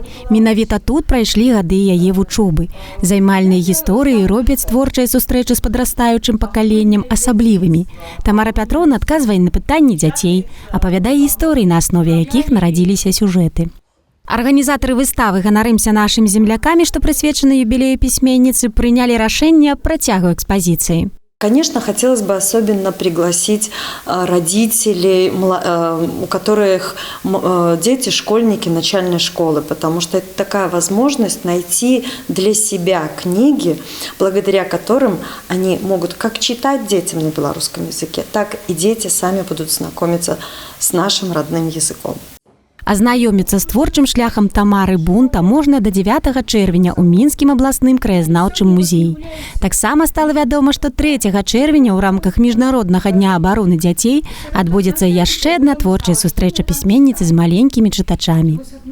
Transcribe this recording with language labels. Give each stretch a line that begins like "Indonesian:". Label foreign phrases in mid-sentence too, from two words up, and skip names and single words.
Belarusian: Менавіта тут прайшлі гады яе вучобы. Займальныя гісторыі робяць творчыя сустрэчы з падрастаючым пакаленнем асаблівымі. Тамара Пятроўна адказвае на пытанні дзяцей, апавядае гісторыі, на аснове якіх нарадзіліся сюжэты. Арганізатары выставы «Ганарымся нашымі землякамі», што прысвечаны юбілею пісьменніцы, прынялі рашэнне аб працягу экспозиции.
Russian: Конечно, хотелось бы особенно пригласить родителей, у которых дети школьники начальной школы, потому что это такая возможность найти для себя книги, благодаря которым они могут как читать детям на белорусском языке, так и дети сами будут знакомиться с нашим родным языком.
Belarusian: Азнаёміцца з творчым шляхам Тамары Бунта можна да 9 чэрвеня ў Мінскім абласным краязнаўчым музеі. Таксама стала вядома, што 3 чэрвеня ў рамках Міжнароднага дня абароны дзяцей адбудзецца яшчэ адна творчая сустрэча пісьменніцы з маленькімі чытачамі.